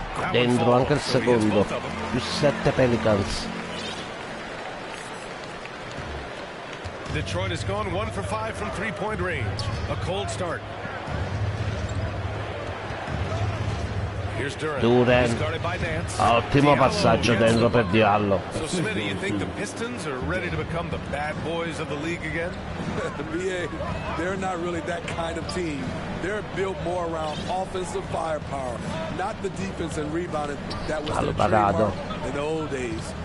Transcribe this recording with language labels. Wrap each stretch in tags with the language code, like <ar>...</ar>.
<it>Dentro anche il secondo. Più 7 Pelicans.</it> <en>Detroit has gone 1 for 5 from 3-point range. A cold start.</en> <it>Duren, ottimo passaggio dentro per Diallo.</it> <en>So, Smitty, you think the Pistons are ready to become the bad boys of the league again? BA, they're not really that kind of team. They're built more around offensive firepower, not the defense and rebounding that was their trademark in the old days.</en>